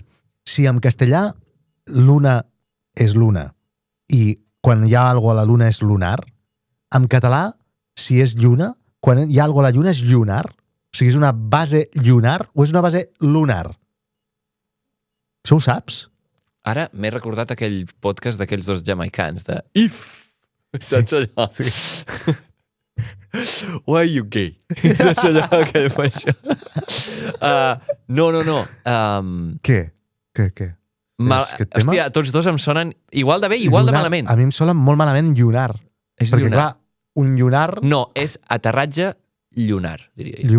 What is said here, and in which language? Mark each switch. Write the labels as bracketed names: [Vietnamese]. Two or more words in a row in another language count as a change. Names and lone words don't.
[Catalan] Si en castellà luna és luna i quan hi ha alguna a la luna és lunar, en català, si és lluna, quan hi ha alguna a la lluna és llunar? O sigui, és una base llunar o és una base lunar? Això ho saps? Ara m'he recordat aquell podcast d'aquells dos jamaicans, de If! Saps allò? Sí. [English] Why are you gay? [Catalan] Saps allò que fa això? No. Què? Hòstia, tots dos em sonen igual de bé, igual de malament. A mi em sona molt malament llunar. És perquè, llunar. clar, un llunar... No, és aterratge llunar, diria jo.